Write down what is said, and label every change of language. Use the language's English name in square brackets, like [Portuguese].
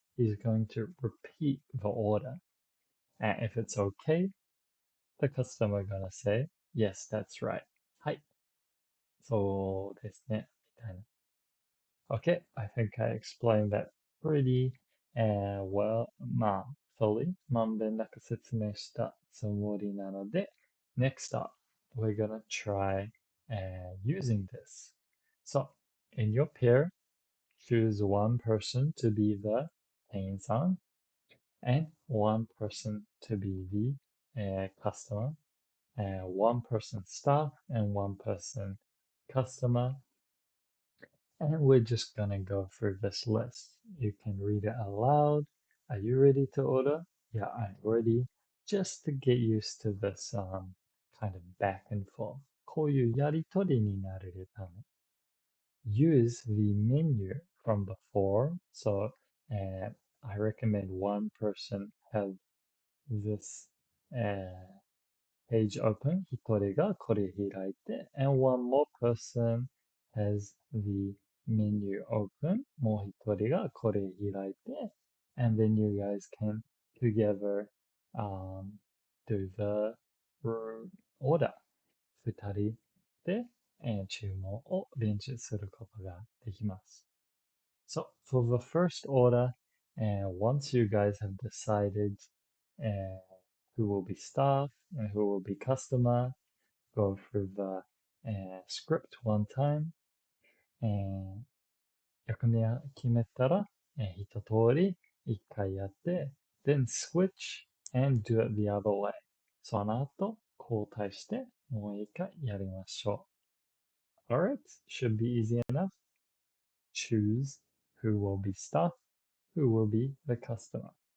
[English] He's going to repeat the order. And if it's okay, the customer gonna say, yes, that's right. [Japanese] はい。そうですね。みたいな。 [English] Okay, I think I explained that pretty well, fully. [Japanese] まんべんなく説明したつもりなので、 [English] next up, we're gonna try using this. So, in your pair, choose one person to be the 店員さん and one person to be the customer, one person staff and one person customer. And we're just gonna go through this list. You can read it aloud. Are you ready to order? Yeah, I'm ready. Just to get used to this kind of back and forth. [Japanese] こういうやりとりになれるため。 [English] Use the menu from before. So I recommend one person have this page open. [Japanese] 一人がこれ開いて [English] and one more person has the menu open. [Japanese] もう一人がこれ開いて [English] and then you guys can together do the order. [Japanese] 二人で注文を練習することができます。 [English] So for the first order, once you guys have decided who will be staff and who will be customer, go through the script one time. [Japanese] 役目を決めたら、一通り一回やって、 [English] then switch and do it the other way. [Japanese] その後、交代してもう一回やりましょう。 [English] Alright, should be easy enough. Choose who will be staff, who will be the customer.